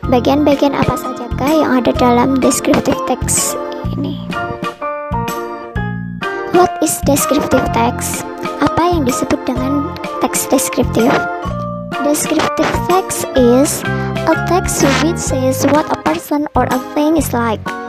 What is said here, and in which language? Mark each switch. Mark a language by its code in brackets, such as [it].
[id] Bagian-bagian apa sajakah yang ada dalam descriptive text ini? [en] What is descriptive text? [id] Apa yang disebut dengan teks deskriptif? [en] Descriptive text is a text which says what a person or a thing is like.